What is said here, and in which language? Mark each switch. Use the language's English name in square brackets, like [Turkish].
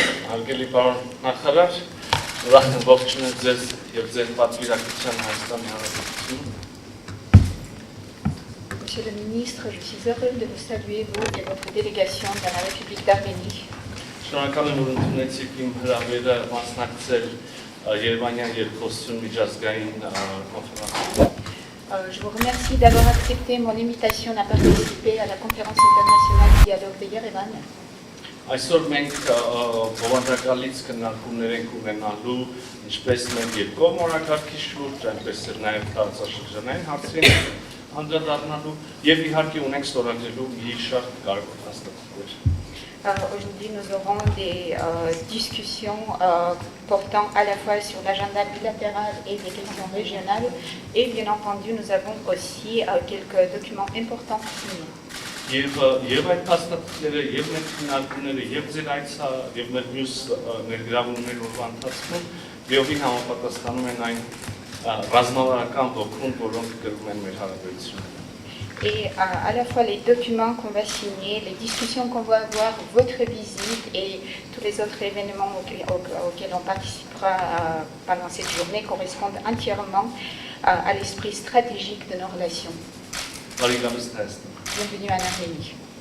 [Armenian] Հարգելի պարոն նախարար, ուրախ եմ ողջունել ձեզ եւ ձեր պատվիրակության Հայաստանի Հանրապետություն։ [French] Monsieur le ministre, je suis heureux de vous saluer, vous et votre délégation dans la République d'Arménie. [Armenian] Շնորհակալ եմ, որ ընդունեցիք իմ հրավերը մասնակցել Երևանյան երկխոսություն միջազգային կոնֆերանսին։ [French] Je vous remercie d'avoir accepté mon invitation à participer à la conférence internationale du dialogue de Yerevan. [Armenian] Այսօր մենք բովանդակալից քննարկումներ ենք ունենալու ինչպես մեր երկկողմ օրակարգի շուրջ, այնպես էլ նաև տարածաշրջանային հարցերին անդրադառնալու եւ իհարկե ունենք ստորագրելու մի շարք կարևոր հաստատություններ։ [French] Aujourd'hui, nous aurons des discussions portant à la fois sur l'agenda bilatéral et des questions régionales. Et bien entendu, nous avons aussi quelques documents importants signés. [Armenian] Եվ այդ հաստատությունները, եւ մեր քննարկումները, եւ ձեր այցը, եւ մեր մյուս ներգրավումների օրվա ընթացքում լիովին համապատասխանում են այն ռազմավարական ոգուն, որոնք կրում են մեր հարաբերությունները։ [French] Et à la fois les documents qu'on va signer, les discussions qu'on va avoir, votre visite et tous les autres événements auxquels on participera pendant cette journée correspondent entièrement à l'esprit stratégique de nos relations. Bienvenue en Arménie.